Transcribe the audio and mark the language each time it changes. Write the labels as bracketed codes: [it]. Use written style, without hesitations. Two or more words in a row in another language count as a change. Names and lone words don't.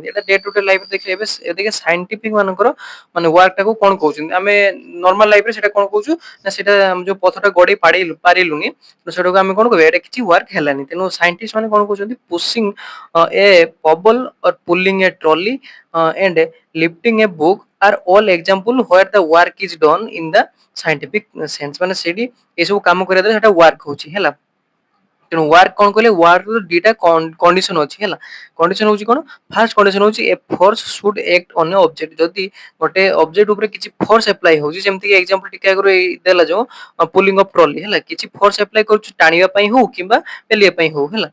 [or] ଏଟା [en] day to day life [or] ଦେଖିଲେ ଏବେ ସାଇଣ୍ଟିଫିକ ମାନଙ୍କର ମାନେ ୱାର୍କଟାକୁ କ'ଣ କହୁଛନ୍ତି। ଆମେ [en] normal lifeରେ [or] ସେଟା କ'ଣ କହୁଛୁ ନା ସେଟା ଯୋଉ ପଥରଟା ଗଡେଇ ପାରିଲୁନି ସେଟାକୁ ଆମେ କ'ଣ କହିବା ଏଟା କିଛି ୱାର୍କ ହେଲାନି। ତେଣୁ ସାଇଣ୍ଟିଷ୍ଟ ମାନେ କ'ଣ କହୁଛନ୍ତି [en] pushing a pebble or pulling a trolley and lifting a book are all example where the work is done in the scientific sense. [or] ମାନେ ସେଠି ଏସବୁ କାମ କରିବା ଦ୍ୱାରା ସେଟା ୱାର୍କ ହଉଛି ହେଲା। ତେଣୁ ୱାର୍କ କ'ଣ କହିଲେ ୱାର୍କର ଦିଟା କଣ୍ଡିସନ ଅଛି ହେଲା। [en] କଣ୍ଡିସନ [or] ହେଉଛି କ'ଣ, [en] first condition ହେଉଛି a force should act on an object. [or] ଯଦି ଗୋଟେ ଅବଜେକ୍ଟ ଉପରେ କିଛି [en] force apply [or] ହଉଛି, ଯେମିତି କି ଏକ୍ସାମ୍ପଲ ଟିକେ ଆଗରୁ ଦେଲା ଯୋଉ [en] pulling of trolley [or] ହେଲା, କିଛି [en] force apply [or] କରୁଛୁ ଟାଣିବା ପାଇଁ ହଉ କିମ୍ବା ପେଲିବା ପାଇଁ ହଉ ହେଲା।